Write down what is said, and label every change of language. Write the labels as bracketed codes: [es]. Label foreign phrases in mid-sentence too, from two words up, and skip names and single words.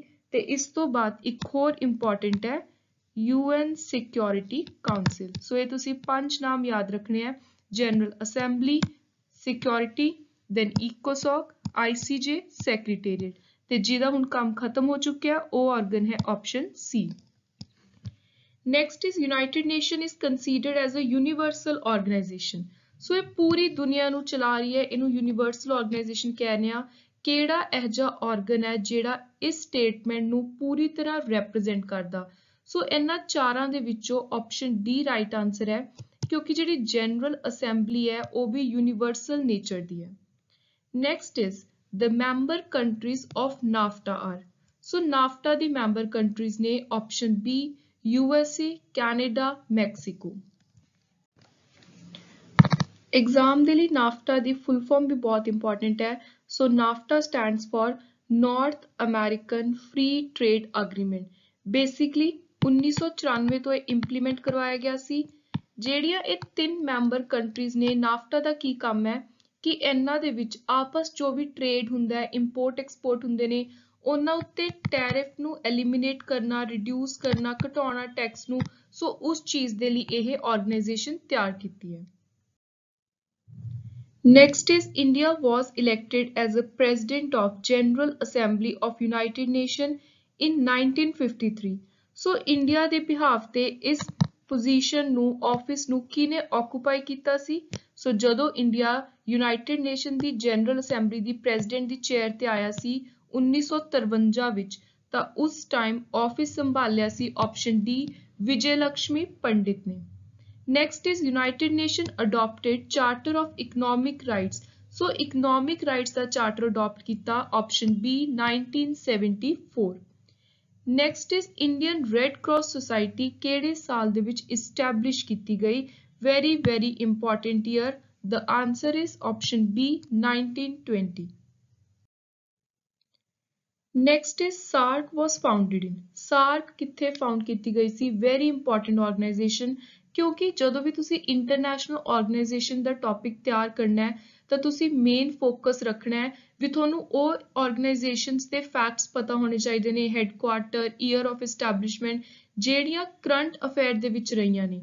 [pa] ਤੇ ਇਸ ਤੋਂ ਬਾਅਦ ਇੱਕ ਹੋਰ ਇੰਪੋਰਟੈਂਟ ਹੈ UN ਸਿਕਿਉਰਿਟੀ ਕਾਉਂਸਲ। ਸੋ ਇਹ ਤੁਸੀਂ 5 ਨਾਮ ਯਾਦ ਰੱਖਣੇ ਆ, ਜਨਰਲ ਅਸੈਂਬਲੀ, ਸਿਕਿਉਰਿਟੀ, ਦੈਨ ਇਕੋਸੌਕ, ICJ, ਸੈਕਟਰੀਏਟ। ਤੇ ਜਿਹਦਾ ਹੁਣ ਕੰਮ ਖਤਮ ਹੋ ਚੁੱਕਿਆ ਉਹ ਆਰਗਨ ਹੈ ਆਪਸ਼ਨ ਸੀ। [en] Next is United Nation is considered as a universal organization. [pa] ਸੋ ਇਹ ਪੂਰੀ ਦੁਨੀਆ ਨੂੰ ਚਲਾ ਰਹੀ ਹੈ, ਇਹਨੂੰ [en] universal organization [pa] ਕਹਿੰਦੇ ਆ। ਕਿਹੜਾ ਇਹੋ ਜਿਹਾ ਆਰਗਨ ਹੈ ਜਿਹੜਾ ਇਸ ਸਟੇਟਮੈਂਟ ਨੂੰ ਪੂਰੀ ਤਰ੍ਹਾਂ ਰੈਪਰੈਜ਼ੈਂਟ ਕਰਦਾ? ਸੋ ਇਹਨਾਂ ਚਾਰਾਂ ਦੇ ਵਿੱਚੋਂ [en] option D right answer [pa] ਹੈ, ਕਿਉਂਕਿ ਜਿਹੜੀ ਜਨਰਲ ਅਸੈਂਬਲੀ ਹੈ ਉਹ ਵੀ [en] universal nature [pa] ਦੀ ਹੈ। [en] next is the member countries of NAFTA are. [pa] ਸੋ NAFTA ਦੀ [en] member countries [pa] ਨੇ [en] option B [pa] USA, ਕੈਨੇਡਾ, ਮੈਕਸੀਕੋ। ਐਗਜ਼ਾਮ ਦੇ ਲਈ ਨਾਫਟਾ ਦੀ [en] full form [pa] ਵੀ ਬਹੁਤ ਇੰਪੋਰਟੈਂਟ ਹੈ। [en] so NAFTA stands for North American Free Trade Agreement. [pa] ਬੇਸਿਕਲੀ 1994 ਤੋਂ ਇਹ ਇੰਪਲੀਮੈਂਟ ਕਰਵਾਇਆ ਗਿਆ ਸੀ। ਜਿਹੜੀਆਂ ਇਹ 3 [en] member countries [pa] ਨੇ, ਨਾਫਟਾ ਦਾ ਕੀ ਕੰਮ ਹੈ ਕਿ ਇਹਨਾਂ ਦੇ ਵਿੱਚ ਆਪਸ ਜੋ ਵੀ ਟ੍ਰੇਡ ਹੁੰਦਾ ਹੈ, [en] import export [pa] ਹੁੰਦੇ ਨੇ, ਉਹਨਾਂ ਉੱਤੇ ਟੈਰਿਫ ਨੂੰ ਐਲੀਮੀਨੇਟ ਕਰਨਾ, ਰਿਡਿਊਸ ਕਰਨਾ, ਘਟਾਉਣਾ ਟੈਕਸ ਨੂੰ। ਸੋ ਉਸ ਚੀਜ਼ ਦੇ ਲਈ ਇਹ ਆਰਗੇਨਾਈਜੇਸ਼ਨ ਤਿਆਰ ਕੀਤੀ ਹੈ। [en] Next is India was elected as a president of General Assembly of United Nations in 1953. [pa] So India ਦੇ behalf ਤੇ ਇਸ ਪੋਜੀਸ਼ਨ ਨੂੰ, ਆਫਿਸ ਨੂੰ ਕਿਹਨੇ ਆਕੂਪਾਈ ਕੀਤਾ ਸੀ? ਸੋ ਜਦੋਂ ਇੰਡੀਆ ਯੂਨਾਈਟਿਡ ਨੇਸ਼ਨ ਦੀ ਜਨਰਲ ਅਸੈਂਬਲੀ ਦੀ ਪ੍ਰੈਜ਼ੀਡੈਂਟ ਦੀ ਚੇਅਰ ਤੇ ਆਇਆ ਸੀ 1953 ਵਿੱਚ, ਤਾਂ ਉਸ [en] time office [pa] ਸੰਭਾਲਿਆ ਸੀ [en] option D [pa] ਵਿਜੇ ਲక్ష్ਮੀ ਪੰਡਿਤ ਨੇ। [en] Next is United Nations adopted Charter of Economic Rights. [pa] So Economic Rights ਦਾ [en] charter adopt [pa] ਕੀਤਾ [en] option B [pa] 1974। [en] Next is [pa] Indian Red Cross Society ਕਿਹੜੇ ਸਾਲ ਦੇ ਵਿੱਚ ਇਸਟੈਬਲਿਸ਼ ਕੀਤੀ ਗਈ? [en] very important year. The answer is option B 1920. Next is SAARC was founded in. [pa] SAARC ਕਿੱਥੇ ਫਾਊਂਡ ਕੀਤੀ ਗਈ ਸੀ? [en] very important organization, [pa] ਕਿਉਂਕਿ ਜਦੋਂ ਵੀ ਤੁਸੀਂ [en] international organization [pa] ਦਾ ਟੌਪਿਕ ਤਿਆਰ ਕਰਨਾ ਹੈ ਤਾਂ ਤੁਸੀਂ [en] main focus [pa] ਰੱਖਣਾ ਹੈ ਵੀ ਤੁਹਾਨੂੰ ਉਹ ਆਰਗੇਨਾਈਜੇਸ਼ਨਸ ਦੇ ਫੈਕਟਸ ਪਤਾ ਹੋਣੇ ਚਾਹੀਦੇ ਨੇ, [en] headquarter, year of establishment, [pa] ਜਿਹੜੀਆਂ [en] current affair [pa] ਦੇ ਵਿੱਚ ਰਹੀਆਂ ਨੇ।